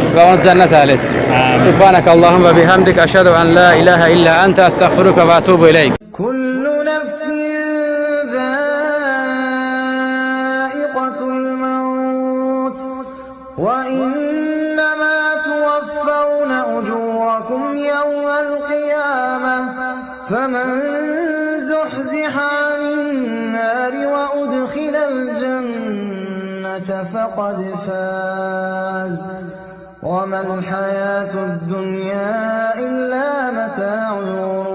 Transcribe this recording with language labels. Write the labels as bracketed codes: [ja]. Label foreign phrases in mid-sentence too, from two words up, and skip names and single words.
[az] Və onu cənnət əhli etsin. [ar] سبحانك اللهم وبحمدك أشهد أن لا إله إلا أنت أستغفرك وأتوب إليك. كل نفس ذائقة الموت وإنما توفون أجوركم يوم القيامة. فمن زحزح عن النار وأدخل الجنة فقد فاز وما الحياة الدنيا إلا متاع الغرور.